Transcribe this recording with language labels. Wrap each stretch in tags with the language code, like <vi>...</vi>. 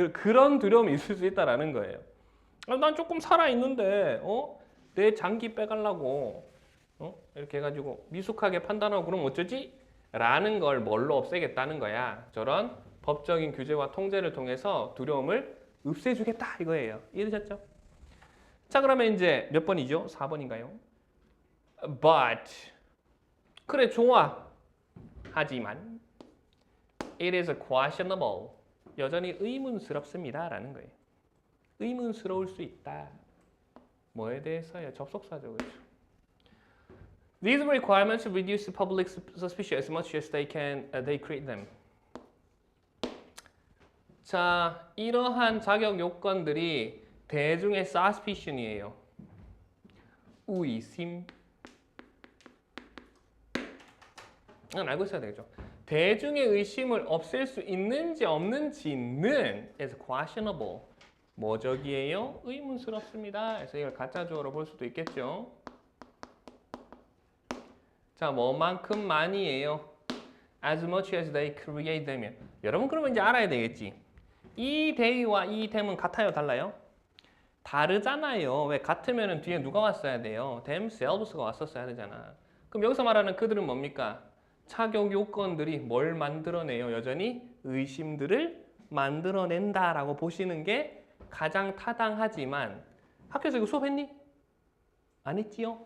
<ko>그런 두려움이 있을 수 있다라는 거예요. 난 조금 살아 있는데 내 장기 빼가려고 이렇게 해가지고 미숙하게 판단하고 그럼 어쩌지? 라는 걸 뭘로 없애겠다는 거야. 저런 법적인 규제와 통제를 통해서 두려움을 없애주겠다 이거예요. 이해되셨죠? 자 그러면 이제 몇 번이죠? 4번인가요? But 그래 좋아.</ko> <en>하지만 it is questionable.</en> <ko>여전히 의문스럽습니다 라는 거예요. 의문스러울 수 있다. 뭐에 대해서요? 접속사죠. 그렇죠?</ko> <en>These requirements reduce public suspicion as much as they create them.</en> <ko>자, 이러한 자격 요건들이 대중의 suspicion이에요. 의심. 알고 있어야 되겠죠. 대중의 의심을 없앨 수 있는지 없는지는</ko> <en>is questionable.</en> <ko>뭐적이에요? 의문스럽습니다. 그래서 이걸 가짜 주어로 볼 수도 있겠죠. 자, 뭐만큼 많이에요?</ko> <en>As much as they create them.</en> <ko>여러분 그러면 이제 알아야 되겠지. 이 they와 이 them은 같아요? 달라요? 다르잖아요. 왜 같으면 뒤에 누가 왔어야 돼요? themselves가 왔었어야 되잖아. 그럼 여기서 말하는 그들은 뭡니까? 착용 요건들이 뭘 만들어내요? 여전히 의심들을 만들어낸다라고 보시는 게 가장 타당하지만 학교에서 이거 수업했니? 안 했지요?</ko>